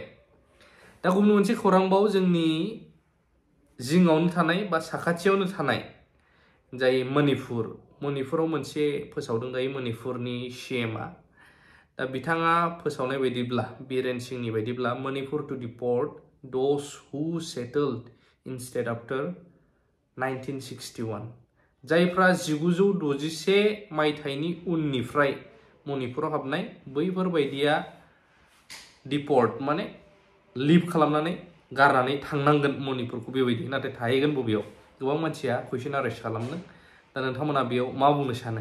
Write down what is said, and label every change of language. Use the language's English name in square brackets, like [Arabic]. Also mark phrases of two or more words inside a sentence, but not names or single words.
[Bodo] दा गुबुन मोनसे खौरांबाव, जोंनि जिङावनो थानाय बा साखाथियावनो थानाय जाय मणिपुराव मोनसे फोसावदों दायो मणिपुरनि CMआ। दा बिथाङा फोसावनाय बायदिब्ला, बीरेन सिंहनि बायदिब्ला, मणिपुर [English] to depart those who settled instead after 1961, [Bodo] जायफ्रा 1961 मायथाइनि उननिफ्राय मणिपुराव हाबनाय, बैफोरबायदिया डिपर्ट माने लिभ खालामनानै गारनानै थांनांगोन मणिपुरखौ बेबायदि। नाथाय थाहैगोन बबेयाव? गोबां मानसिया [English] question arise [Bodo] खालामदों। दा नोंथांमोना बेयाव मा बुंनो सानो?